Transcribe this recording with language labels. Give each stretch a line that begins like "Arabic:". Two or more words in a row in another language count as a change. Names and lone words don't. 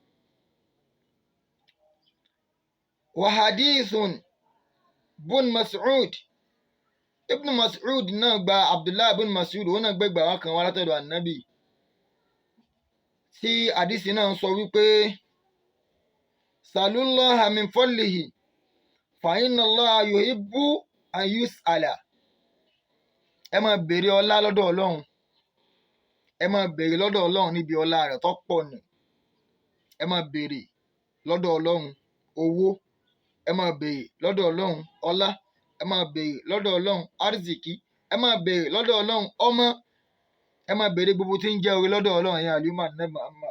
Arabic: وحديث
Yoruba: bun Mas'ud, Ibn Mas'ud náà gba Abdullah ibn Mas'ud, òun náà gbẹgbà wá kan wá látọ̀dọ̀ ànábì tí àdìsí náà sọ wípé
Arabic: سلوا الله من فضله فإن الله يحب أن يسأل.
Yoruba: Ẹ máa béèrè ọlá lọ́dọ̀ Ọlọ́run, ẹ máa béèrè lọ́dọ̀ Ọlọ́run níbi ọlá rẹ̀ tó pọ̀ nù. Ẹ máa béèrè lọ́dọ̀ Ọlọ́run owó, ẹ máa béèrè lọ́dọ̀ Ọlọ́run ọlá, ẹ máa béèrè lọ́dọ̀ Ọlọ́run arziki, ẹ máa béèrè lọ́dọ̀ Ọlọ́run ọmọ, ẹ máa béèrè gbogbo tí ń jẹ́ orí lọ́dọ̀ Ọlọ́run yẹn àlùmọ́ ànábì Muhammad.